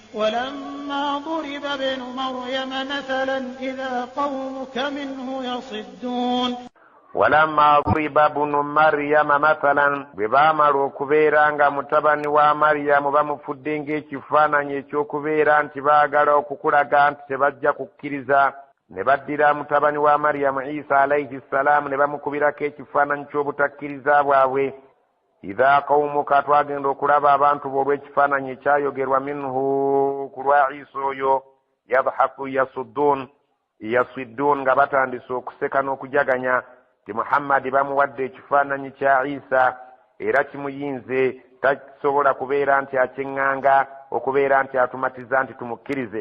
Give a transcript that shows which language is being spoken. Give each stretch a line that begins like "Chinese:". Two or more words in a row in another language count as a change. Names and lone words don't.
Arabic: ولما ضرب ابن مريم مثلا إذا قومك منه يصدون ولما ضرب ابن مريم مثلا
Ganda: bwebamala okubeera nga mutabani wa Maryamu bamufudde ng'ekifaananyi eky'okubeera nti baagala okukulaga nti tebajja kukkiriza, ne baddira mutabani wa Maryamu Isa
Arabic: عليه السلام
Ganda: ne bamukubirako ekifaananyi ky'obutakkiriza bwabwe.
Arabic: إذا قومك
Ganda: twagenda okulaba abantu b'olw'ekifaananyi ekyayogerwa minhu ku lwa Isa oyo
Arabic: يضحك يصدون
Ganda: nga batandise okuseka n'okujaganya ti Muhammadi bamuwadde ekifaananyi kya Isa era kimuyinze tasobola kubeera nti akyeŋŋanga okubeera nti atumatiza nti tumukkirize.